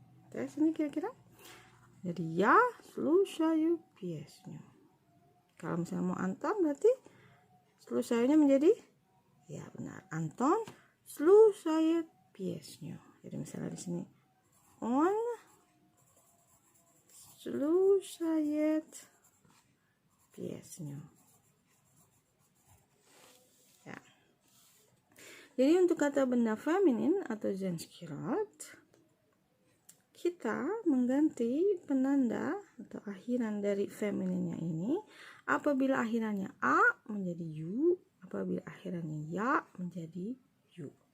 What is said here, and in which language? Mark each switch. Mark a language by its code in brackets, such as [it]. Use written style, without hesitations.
[id] Tes ini kira-kira. Jadi ya [ru] слушаю песню. [id] Kalau misalnya mau Anton berarti слушаю-nya menjadi ya benar. [ru] Anton слушает песню. [id] Jadi misalnya di sini [ru] он слушает песню. [id] Ya. Jadi untuk kata benda feminin atau [ru] женский род, [id] kita mengganti penanda atau akhiran dari femininnya ini apabila akhirannya A menjadi U, apabila akhirannya ya menjadi U.